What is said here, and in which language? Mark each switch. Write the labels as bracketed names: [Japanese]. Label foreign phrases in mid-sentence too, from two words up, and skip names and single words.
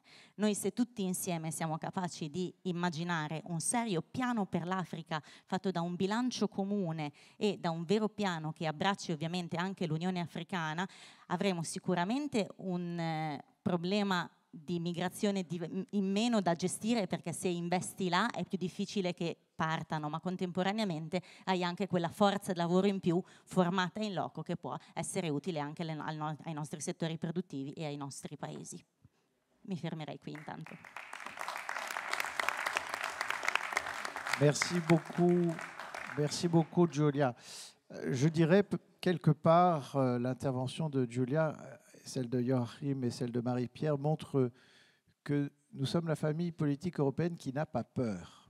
[Italian] Noi, se tutti insieme siamo capaci di immaginare un serio piano per l'Africa fatto da un bilancio comune e da un vero piano che abbracci ovviamente anche l'Unione Africana, avremo sicuramente un problema di migrazione in meno da gestire, perché se investi là è più difficile che partano, ma contemporaneamente hai anche quella forza di lavoro in più formata in loco che può essere utile anche ai nostri settori produttivi e ai nostri paesi. Mi fermerei qui intanto. [French] Merci beaucoup Giulia. Je dirais quelque part l'intervention de Giulia, celle de Joachim et celle de Marie-Pierre, montrent que nous sommes la famille politique européenne qui n'a pas peur.